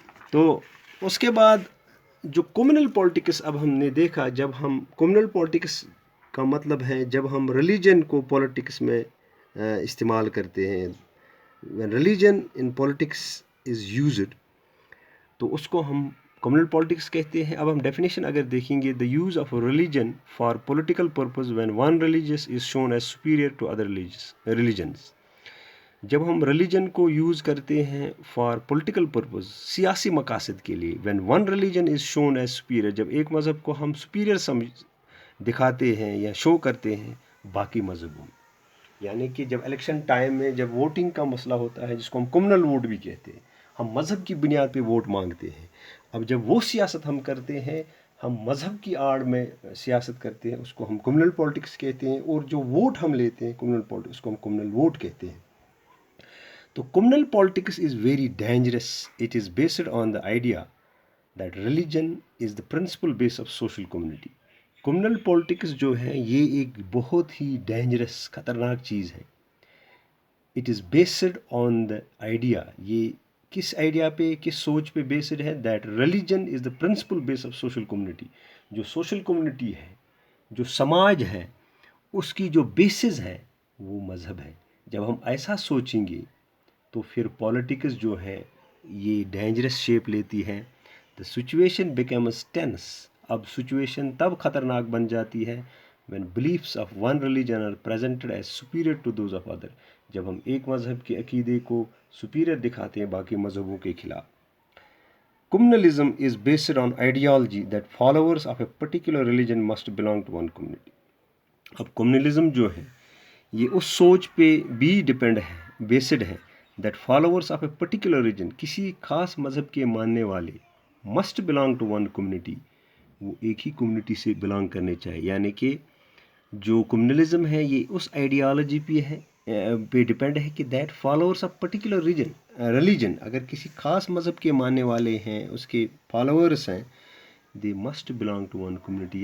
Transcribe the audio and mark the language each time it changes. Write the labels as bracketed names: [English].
[Urdu] تو اس کے بعد جو کمیونل پالیٹکس اب ہم نے دیکھا، جب ہم کمیونل پالیٹکس کا مطلب ہے جب ہم ریلیجن کو پالیٹکس میں استعمال کرتے ہیں، [English] when religion in politics is used، [Urdu] تو اس کو ہم کمیونل پالیٹکس کہتے ہیں. اب ہم ڈیفینیشن اگر دیکھیں گے، [English] the use of religion for political purpose when one religious is shown as superior to other religions. [Urdu] جب ہم ریلیجن کو یوز کرتے ہیں فار پولیٹیکل پرپز، سیاسی مقاصد کے لیے، [English] when one religion is shown as superior، [Urdu] جب ایک مذہب کو ہم superior دکھاتے ہیں یا شو کرتے ہیں باقی مذہبوں میں، یعنی کہ جب الیکشن ٹائم میں جب ووٹنگ کا مسئلہ ہوتا ہے جس کو ہم کمیونل ووٹ بھی کہتے ہیں، ہم مذہب کی بنیاد پہ ووٹ مانگتے ہیں. اب جب وہ سیاست ہم کرتے ہیں، ہم مذہب کی آڑ میں سیاست کرتے ہیں، اس کو ہم کمیونل پالیٹکس کہتے ہیں. اور جو ووٹ ہم لیتے ہیں کمیونل پالیٹکس، اس کو ہم کمیونل ووٹ کہتے ہیں. [English] تو communal politics is very dangerous. It is based on the idea that religion is the principal base of social community. [Urdu] Communal politics جو ہے یہ ایک بہت ہی ڈینجرس، خطرناک چیز ہے. [English] it is based on the idea, [Urdu] یہ کس آئیڈیا پہ، کس سوچ پہ بیسڈ ہے، [English] That religion is the principal base of social community. [Urdu] جو سوشل کمیونٹی ہے، جو سماج ہے، اس کی جو بیسز ہے وہ مذہب ہے. جب ہم ایسا سوچیں گے تو پھر پالیٹکس جو ہے یہ ڈینجرس شیپ لیتی ہے. [English] The situation becomes tense. [Urdu] اب سچویشن تب خطرناک بن جاتی ہے [English] when beliefs of one religion are presented as superior to those of other. [Urdu] جب ہم ایک مذہب کے عقیدے کو superior دکھاتے ہیں باقی مذہبوں کے خلاف. [English] Communalism is based on ideology that followers of a particular religion must belong to one community. [Urdu] اب کمیونلزم جو ہے یہ اس سوچ پہ بھی ڈپینڈ ہے، بیسڈ ہے، [English] that followers of a particular religion، [Urdu] کسی خاص مذہب کے ماننے والے [English] must belong to one community، [Urdu] وہ ایک ہی کمیونٹی سے بلانگ کرنے چاہیے. یعنی کہ جو کمیونلزم ہے یہ اس آئیڈیالوجی پہ ڈپینڈ ہے کہ [English] that followers of particular religion, [Urdu] اگر کسی خاص مذہب کے ماننے والے ہیں، اس کے فالوورس ہیں، [English] They must belong to one community.